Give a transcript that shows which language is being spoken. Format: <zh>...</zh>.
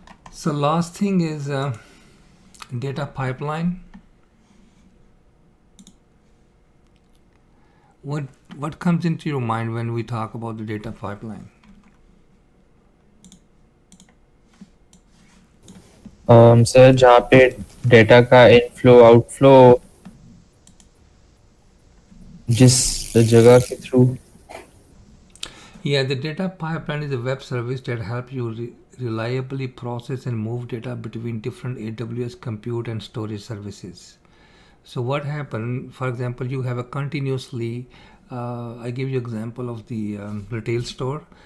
<en>So last thing is data pipeline. What comes into your mind when we talk about the data pipeline?</en> <hi>Sir जहाँ पे data का inflow outflow जिस जगह के through.</hi> <en>Yeah, the data pipeline is a web service that helps you reliably process and move data between different AWS compute and storage services. So what happened, for example, you have a continuously, I give you example of the retail store.</en>